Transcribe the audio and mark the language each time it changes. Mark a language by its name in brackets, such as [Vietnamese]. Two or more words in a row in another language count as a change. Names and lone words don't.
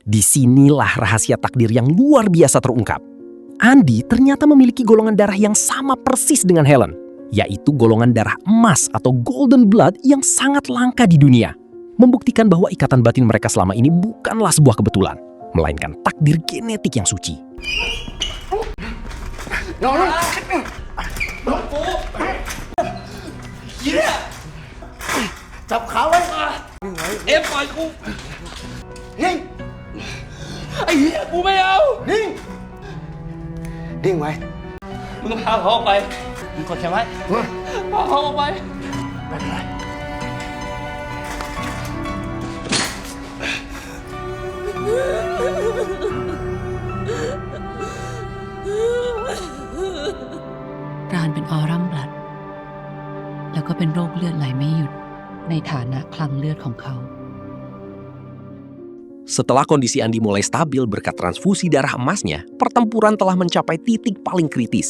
[Indonesian] Disinilah rahasia takdir yang luar biasa terungkap. Andi ternyata memiliki golongan darah yang sama persis dengan Helen, yaitu golongan darah emas atau [English] golden blood [Indonesian] yang sangat langka di dunia. Membuktikan bahwa ikatan batin mereka selama ini bukanlah sebuah kebetulan, melainkan takdir genetik yang suci. [Thai] จับขาไว้ เอ็มปล่อยกู นิ่ง ไอ้เหี้ยกูไม่เอา นิ่ง นิ่งไว้ มึงพาเขาออกไปมึงกดแขนไว้พาเขาออกไป รานเป็น [English] aurum blood [Thai] แล้วก็เป็นโรคเลือดไหลไม่หยุดในฐานะคลังเลือดของเขา [Indonesian] Setelah kondisi Andi mulai stabil berkat transfusi darah emasnya, pertempuran telah mencapai titik paling kritis.